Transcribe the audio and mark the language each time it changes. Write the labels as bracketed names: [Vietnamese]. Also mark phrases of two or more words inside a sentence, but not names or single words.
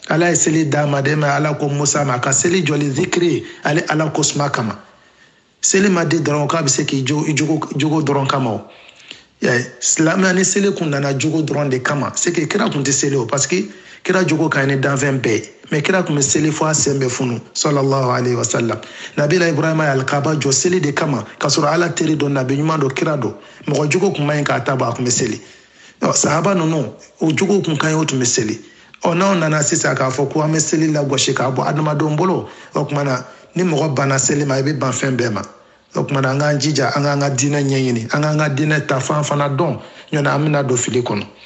[Bambara] ye seli d'a ma de ma ala ko musa ma a ka seli jɔli zikiri ale ala ko suma kama seli ma di dɔrɔn k'a bɛ se k'i jogo dɔrɔn kama o silamɛya ni seli kun nana jogo dɔrɔn de kama [French] c'est que [Bambara] kira kun tɛ seli o parce que kira jogo ka ɲi ni danfɛn bɛɛ ye mais kira kun bɛ seli fo a sen bɛ funu [Arabic] صلى الله عليه وسلم [Bambara] nabila ibrahima ye alikaba jɔ seli de kama k'a sɔrɔ ala teri dɔ nabi ɲuman dɔ kira dɔ mɔgɔ jogo kun ma ɲi k'a ta bɔ a kun bɛ seli sahaba ninnu o jogo kun ka ɲi o tun bɛ seli n'aw nana sisan k'a fɔ ko an bɛ seli lagosi k'a bɔ adamadenw bolo o kumana ni mɔgɔ banna seli ma i bɛ ban fɛn bɛɛ ma o kumana an k'an jija an k'an ka diinɛ ɲɛɲini an k'an ka diinɛ ta fan fana dɔn ɲɔna an bɛna don fili kɔnɔ